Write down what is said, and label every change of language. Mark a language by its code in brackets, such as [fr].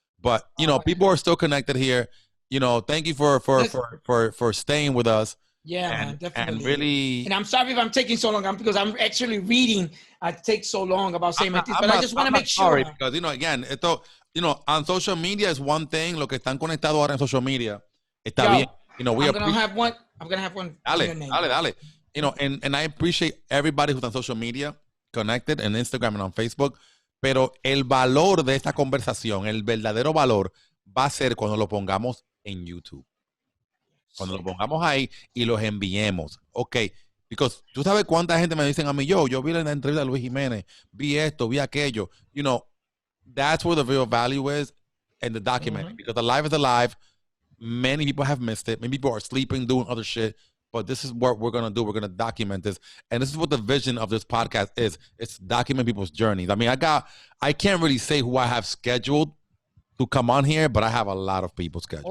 [en] But you know, people are still connected here. You know, thank you for staying with us. Yeah, man, definitely. And really, and I'm sorry if I'm taking so long because I'm actually reading. I take so long about saying my things, but I just want to make sure. Sorry, because you know, again, you know, on social media is one thing. [es] Lo que están conectados ahora en social media está bien. [en] You know, I'm gonna have one. [es] Dale. [en] You know, and I appreciate everybody who's on social media, connected en Instagram and on Facebook. [es] Pero el valor de esta conversación, el verdadero valor, va a ser cuando lo pongamos en YouTube. Cuando lo pongamos ahí y los enviemos. Ok. [en] Because [es] tú sabes cuánta gente me dicen a mí, yo vi la entrevista de Luis Jiménez, vi esto, vi aquello. [en] You know, that's where the real value is in the documentary. Because the live is alive. Many people have missed it. Many people are sleeping, doing other shit. But this is what we're going to do. We're going to document this. And this is what the vision of this podcast is. It's document people's journeys. I mean, I can't really say who I have scheduled to come on here, but I have a lot of people scheduled.